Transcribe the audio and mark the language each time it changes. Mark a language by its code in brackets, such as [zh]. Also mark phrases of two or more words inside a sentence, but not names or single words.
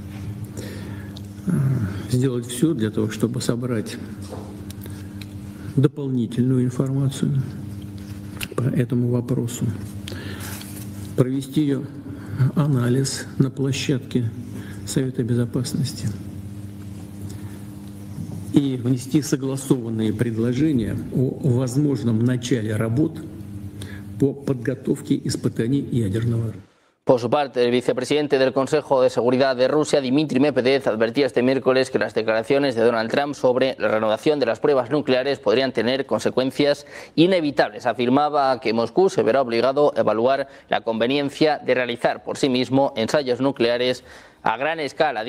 [ru] сделать все для того, чтобы собрать дополнительную информацию по этому вопросу, провести ее анализ на площадке Совета Безопасности и внести согласованные предложения о возможном начале работ по подготовке испытаний ядерного оружия. [es] Por su parte, el vicepresidente del Consejo de Seguridad de Rusia, Dmitry Medvedev, advertía este miércoles que las declaraciones de Donald Trump sobre la reanudación de las pruebas nucleares podrían tener consecuencias inevitables. Afirmaba que Moscú se verá obligado a evaluar la conveniencia de realizar por sí mismo ensayos nucleares a gran escala.